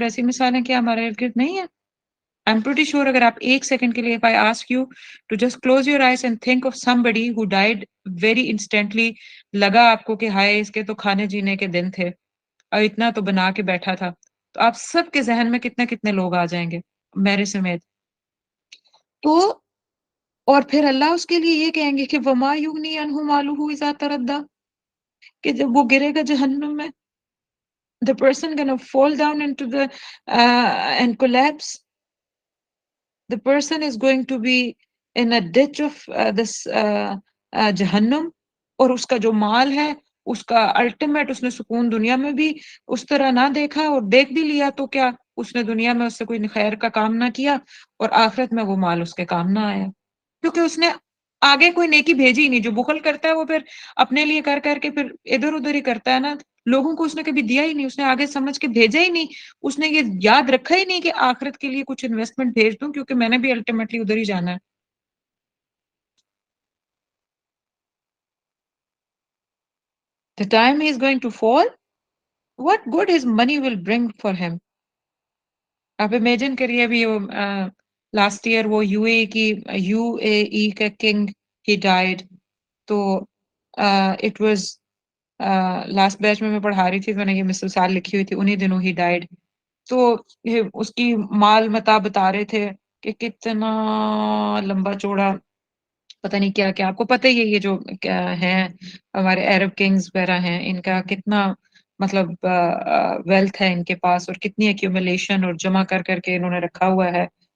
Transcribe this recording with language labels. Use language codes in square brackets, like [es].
[hi] और ऐसी मिसालें क्या हमारे इर्द गिर्द नहीं है? [en] I am pretty sure, [hi] अगर आप एक सेकंड के लिए, [en] if I ask you to just close your eyes and think of somebody who died very instantly, [hi] लगा आपको कि हाय इसके तो खाने जीने के दिन थे और इतना तो बना के बैठा था, तो आप सबके जहन में कितने कितने लोग आ जाएंगे, मेरे समेत। तो और फिर अल्लाह उसके लिए ये कहेंगे कि [ar] वमा युगनी अनहु मालुहु इज़ा तरद्दा, [hi] कि जब वो गिरेगा जहन्नुम में, [en] the person gonna fall down into the and collapse. The person is going to be in a ditch of this जहन्नुम। [hi] और उसका जो माल है, उसका अल्टीमेट, उसने सुकून दुनिया में भी उस तरह ना देखा, और देख भी लिया तो क्या, उसने दुनिया में उससे कोई खैर का काम ना किया, और आखिरत में वो माल उसके काम ना आया, क्योंकि उसने आगे कोई नेकी भेजी ही नहीं। जो बुखल करता है वो फिर अपने लिए कर करके फिर इधर उधर ही करता है ना, लोगों को उसने कभी दिया ही नहीं, उसने आगे समझ के भेजा ही नहीं, उसने ये याद रखा ही नहीं कि आखिरत के लिए कुछ इन्वेस्टमेंट भेज दूं, क्योंकि मैंने भी अल्टीमेटली उधर ही जाना है। [en] The time he is going to fall, what good his money will bring for him? [hi] आप इमेजिन करिए, अभी लास्ट ईयर वो यूएई का किंग ही डाइड। तो [en] it was [hi] लास्ट बैच में मैं पढ़ा रही थी, तो मैंने ये मिसाल लिखी हुई थी, उन्हीं दिनों ही डाइड। तो ये उसकी माल मता बता रहे थे कि कितना लंबा चौड़ा, पता नहीं क्या क्या, आपको पता ही है ये जो क्या है, हमारे अरब किंग्स वगैरह हैं, इनका कितना मतलब वेल्थ है इनके पास, और कितनी एक्यूमुलेशन और जमा कर करके इन्होंने रखा हुआ है।